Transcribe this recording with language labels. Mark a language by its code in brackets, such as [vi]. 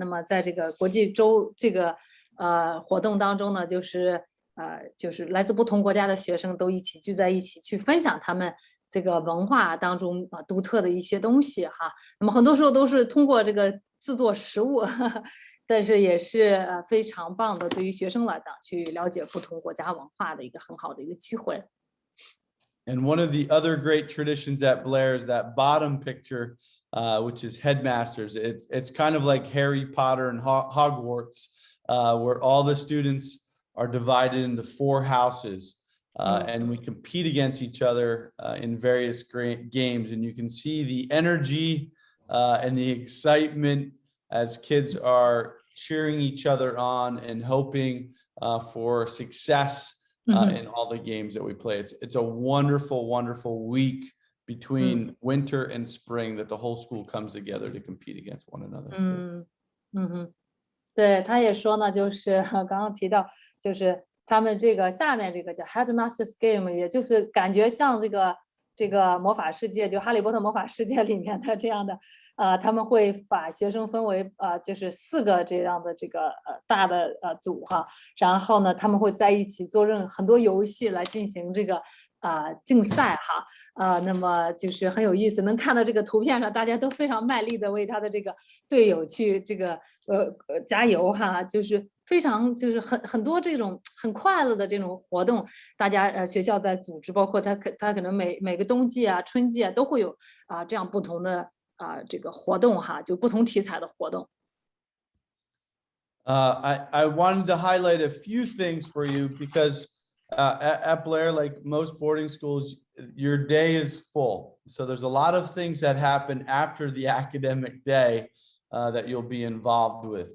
[zh] 那么在这个国际周这个活动当中呢，就是来自不同国家的学生都一起聚在一起去分享他们这个文化当中独特的一些东西哈。那么很多时候都是通过这个制作食物，但是也是非常棒的，对于学生来讲去了解不同国家文化的一个很好的一个机会。 [en] And one of the other great traditions at Blair is that bottom picture, which is headmasters. It's kind of like Harry Potter and Hogwarts, where all the students are divided into 4 houses. And we compete against each other in various games, and you can see the energy and the excitement as kids are cheering each other on and hoping for success in all the games that we play. It's a wonderful, wonderful week between winter and spring that the whole school comes together to compete against one another. [zh] 对，他也说呢，就是刚刚提到，就是他们这个下面这个叫 Headmasters Game， 也就是感觉像这个魔法世界，就哈利波特魔法世界里面的这样的他们会把学生分为就是4个这样的这个大的组哈，然后呢他们会在一起做很多游戏来进行这个竞赛哈，那么就是很有意思，能看到这个图片上大家都非常卖力的为他的这个队友去这个加油哈，就是非常就是很多这种很快乐的这种活动，大家学校在组织，包括他可能每个冬季春季都会有这样不同的这个活动哈，就不同题材的活动。 [en] I wanted to highlight a few things for you because at Blair, like most boarding schools, your day is full. So there's a lot of things that happen after the academic day that you'll be involved with.